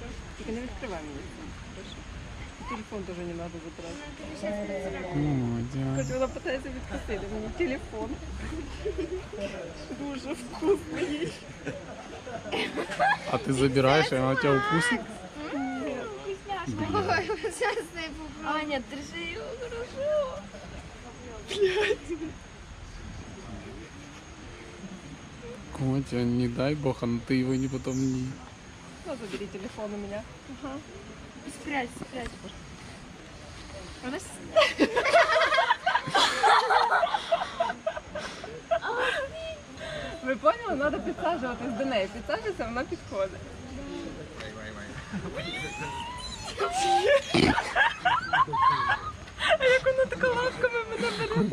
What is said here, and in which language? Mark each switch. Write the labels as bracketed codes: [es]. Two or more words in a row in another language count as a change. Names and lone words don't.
[uk] Тільки не відкривай мені. [ru] Хорошо. [uk] І телефон теж не треба забирати. [ru] Молодец. [uk] Хоч вона питається відкусити мені телефон. Дуже вкусний. [ru] А ты забираешь, и она тебя укусит? Ой, сейчас я попробую. Аня, держи його хорошо. Котя, не дай бог, а ты его не потом не... Ну, забери телефон у меня. Ага. Спрячь, спрячь. Вона Ви поняли? [uk] Треба підсаджуватись до неї. Підсаджується, вона підходить. А як вона така лапками мене бере?